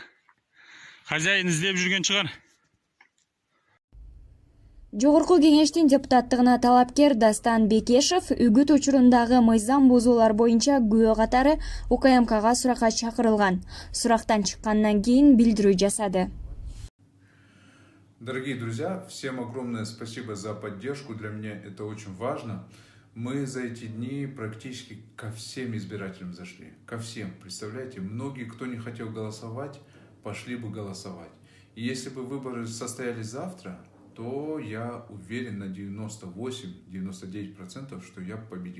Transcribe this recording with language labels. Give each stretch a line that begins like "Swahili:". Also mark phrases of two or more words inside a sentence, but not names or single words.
Kyrgyz: Хозяин издеп жүрген чыгар. Жогорку кеңештин депутаттыгына талапкер Дастан Бекешев үгүт учурундагы мыйзам бузуулар боюнча күбө катары УКМКга суракка чакырылган. Сурактан чыккандан кийин билдирүү жасады.
Russian: Дорогие друзья, всем огромное спасибо за поддержку. Для меня это очень важно. Мы за эти дни практически ко всем избирателям зашли. Ко всем. Представляете, многие, кто не хотел голосовать, пошли бы голосовать. И если бы выборы состоялись завтра, то я уверен на 98-99%, что я победил.